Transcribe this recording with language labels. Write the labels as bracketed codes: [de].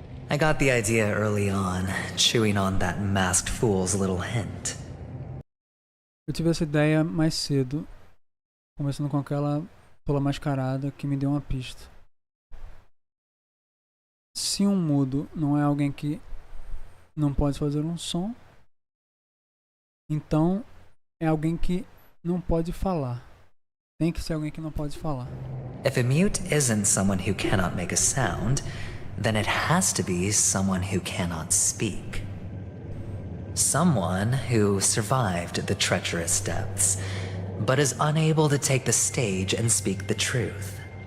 [en] I got the idea early on, chewing on that masked fool's little hint. [pt] Eu tive essa ideia mais cedo, começando com aquela tola mascarada que me deu uma pista. Se um mudo não é alguém que não pode fazer um som, então é alguém que não pode falar. Tem que ser alguém que não pode falar. [en] If a mute isn't someone who cannot make a sound, then it has to be someone who cannot speak. Someone who survived the treacherous depths, but is unable to take the stage and speak the truth.